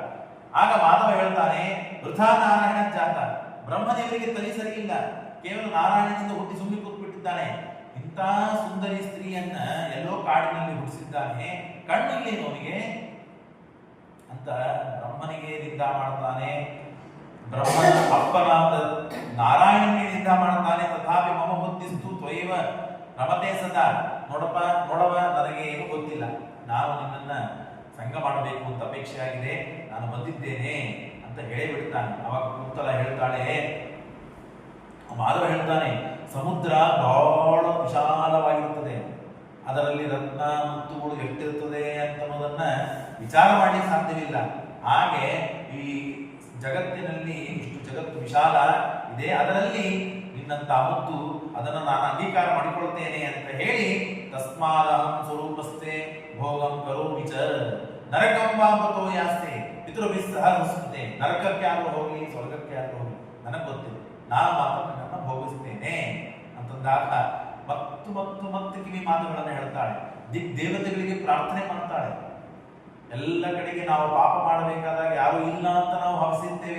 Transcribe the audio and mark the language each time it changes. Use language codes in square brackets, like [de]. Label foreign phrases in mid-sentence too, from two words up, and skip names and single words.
[kn] ಆಗ ಮಾಧವ ಹೇಳ್ತಾನೆ, [sa] ವೃಥಾ ನಾರಾಯಣ ಜಾತ, [kn] ಬ್ರಹ್ಮದೇವರಿಗೆ ತಲೆ ಸರಿ ಇಲ್ಲ, ಕೇವಲ ನಾರಾಯಣನಿಂದ ಹುಟ್ಟಿ ಸುಮ್ಮನೆ ಕೂತ್ಬಿಟ್ಟಿದ್ದಾನೆ. ಇಂಥ ಸುಂದರಿ ಸ್ತ್ರೀಯನ್ನ ಎಲ್ಲೋ ಕಾಡಿನಲ್ಲಿ ಹುಟ್ಟಿಸಿದ್ದಾನೆ, ಕಣ್ಣಿಲ್ಲೇನು ಅವನಿಗೆ ಅಂತ ಬ್ರಹ್ಮನಿಗೆ ನಿಂದ ಮಾಡ್ತಾನೆ. ಬ್ರಹ್ಮನ ಅಪ್ಪನಾದ ನಾರಾಯಣನಿಗೆ ನಿಂದ ಮಾಡ್ತಾನೆ. [sa] ತಥಾಪಿ ಮಮ ಬುದ್ಧಿಸ್ತು ತ್ವಯವ ರಮತೆ ಸದಾ. [kn] ನೋಡವ, ನನಗೆ ಏನು ಗೊತ್ತಿಲ್ಲ, ನಾನು ನಿನ್ನನ್ನ ಸಂಗ ಮಾಡಬೇಕು ಅಂತ ಅಪೇಕ್ಷೆ ಆಗಿದೆ, ನಾನು ಬಂದಿದ್ದೇನೆ ಅಂತ ಹೇಳಿಬಿಡ್ತಾನೆ. ಅವಾಗ ಕುಂತಲ ಹೇಳ್ತಾಳೆ, ಮಾಧವ ಹೇಳ್ತಾನೆ, ಸಮುದ್ರ ಬಹಳ ವಿಶಾಲವಾಗಿರುತ್ತದೆ, ಅದರಲ್ಲಿ ರತ್ನ ಮುತ್ತುಗಳು ಎಷ್ಟಿರ್ತದೆ ಅನ್ನೋದನ್ನ ವಿಚಾರ ಮಾಡಲಿಕ್ಕೆ ಸಾಧ್ಯವಿಲ್ಲ. ಹಾಗೆ ಈ ಜಗತ್ತಿನಲ್ಲಿ ಇಷ್ಟು ಜಗತ್ತು ವಿಶಾಲ ಇದೆ, ಅದರಲ್ಲಿ ನಿನ್ನಂತ ಮುತ್ತು, ಅದನ್ನು ನಾನು ಅಂಗೀಕಾರ ಮಾಡಿಕೊಳ್ತೇನೆ ಅಂತ ಹೇಳಿ, [sa] ತಸ್ಮಾದಹಂ ಸ್ವರೂಪಸ್ಥೆ ಭೋಗಂ ಕರೋಮಿ ಚ ನರಕಂ ವಾಮೃತೋ ಯಾಸ್ತೆ ಪಿತೃಭಿಸ್ಸಹ ನುಸ್ಮೃತೆ. [kn] ನರಕಕ್ಕೆ ಯಾರು ಹೋಗಿ, ಸ್ವರ್ಗಕ್ಕೆ ಯಾರು ಹೋಗಿ, ನನಗೆ ಗೊತ್ತಿದೆ, ನಾನು ಮಾತ್ರ ನನ್ನನ್ನು ಭೋಗಿಸ್ತೇನೆ ಅಂತಂದಾಗ ಮತ್ತು ಕಿವಿ ಮಾತುಗಳನ್ನು ಹೇಳ್ತಾಳೆ. ದೇವತೆಗಳಿಗೆ ಪ್ರಾರ್ಥನೆ ಮಾಡ್ತಾಳೆ. ಎಲ್ಲ ಕಡೆಗೆ ನಾವು ಪಾಪ ಮಾಡಬೇಕಾದಾಗ ಯಾರು ಇಲ್ಲ ಅಂತ ನಾವು ಭಾವಿಸಿರ್ತೇವೆ.